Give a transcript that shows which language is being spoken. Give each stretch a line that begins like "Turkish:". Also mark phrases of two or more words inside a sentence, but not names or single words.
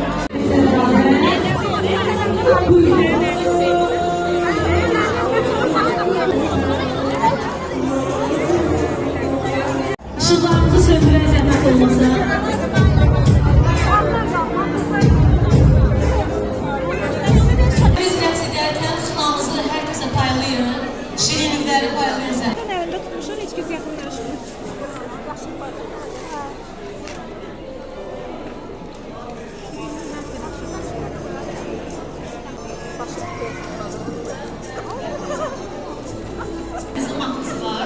Azerbaijani: Işıqlarımızı söndürən zəhmət olmasa. Biz rəqs edərkən xınamızı hər kəsə paylayın. Şirinlikləri paylayın zəhmət.
Turkish: Ben evinde tutmuşum, hiç kimse yakınlaşmıyor.
Azerbaijani: Bizim mahnısı var.